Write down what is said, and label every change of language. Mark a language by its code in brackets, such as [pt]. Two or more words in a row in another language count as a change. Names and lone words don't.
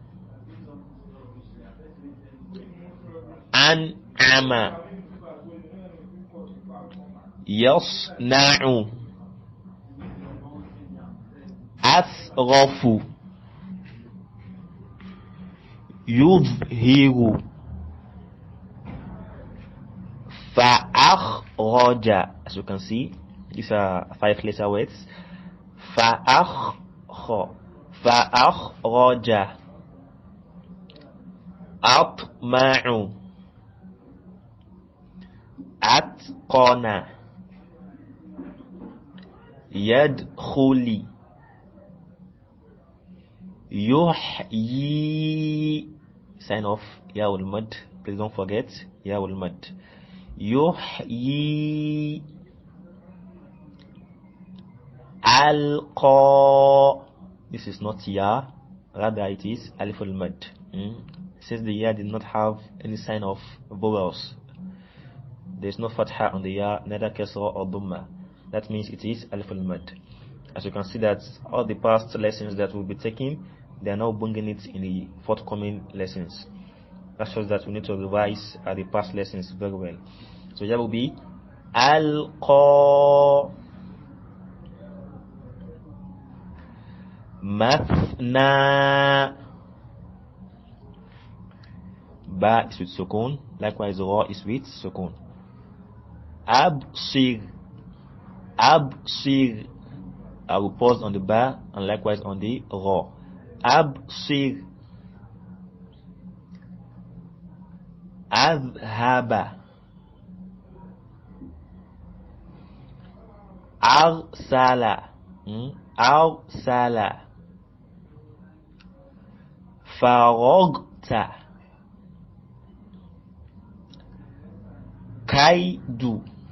[ar] أنعم، يصنع، أسغف، يظهر، فأخرج. [en] As you can see, these are 5-letter words. [ar] فأخرج، أطمع, أتقن يدخل يحيي [en] sign of [ar] ياء المد. [en] Please don't forget [ar] ياء المد. يحيي alqa. [en] This is not ya, rather it is [ar] ألف المد. [en] Since the ya did not have any sign of vowels, there is no fatha on the ya, neither kasra or dhamma. That means it is [ar] ألف المد. [en] As you can see that all the past lessons that we'll be taking, they are now bringing it in the forthcoming lessons. That shows that we need to revise the past lessons very well. So that will be [ar] ألقى مثنى. [en] Ba is with sukun, likewise ra is with sukun. [ar] أبصر، أبصر, [en] I will pause on the ba and likewise on the ra. [ar] أبصر. أذهب، أرسل، أرسل. فرغت، كيد,